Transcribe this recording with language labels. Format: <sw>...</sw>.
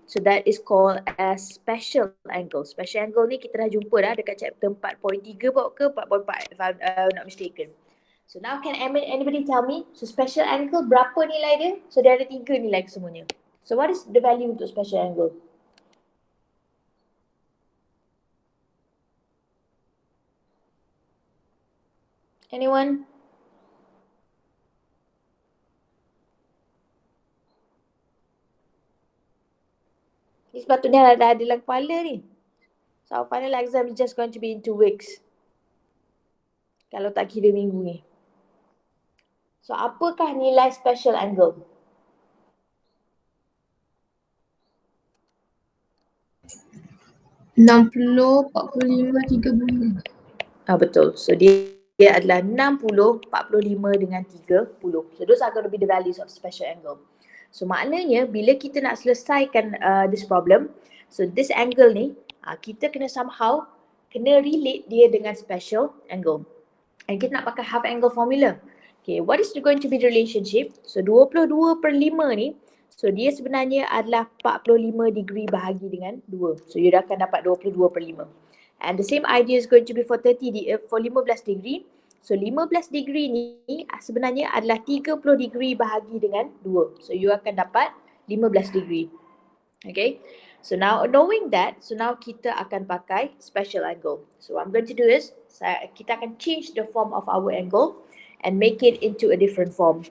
<en>So that is called as special angle. Special angle</en> <ms>ni kita dah jumpa dah dekat</ms> <en>chapter 4.3 ke 4.4 if I'm not mistaken. So now can anybody tell me, so special angle</en> <ms>berapa nilai dia?</ms> <en>So</en> <ms>dia ada 3 nilai semuanya.</ms> <en>So what is the value untuk special angle? Anyone?</en> <ms>Ni sepatutnya dah ada dalam kepala ni.</ms> <en>So our final exam is just going to be in 2 weeks.</en> <ms>Kalau tak kira minggu ni. So apakah nilai special angle? Puluh, 45, 30. Betul. So dia adalah 60, 45 dengan 30.</ms> <en>So those are going to be the values of special angle.</en> <ms>So maknanya bila kita nak selesaikan</ms> <en>this problem,</en> <ms>so</ms> <en>this angle</en> <ms>ni kita kena somehow kena relate dia dengan special angle. And kita nak pakai half angle formula.</ms> <en>Okay, what is going to be the relationship?</en> <ms>So 22 per 5 ni, so dia sebenarnya adalah 45 degree bahagi dengan 2. So you dah akan dapat 22 per 5.</ms> <en>And the same idea is going to be for 15 degree.</en> <ms>So 15 degree ni sebenarnya adalah 30 degree bahagi dengan 2. So you akan dapat 15 degree.</ms> <en>Okay. So now knowing that, so now</en> <ms>kita akan pakai</ms> <en>special angle. So what I'm going to do is,</en> <ms>kita akan</ms> <en>change the form of our angle and make it into a different form.</en>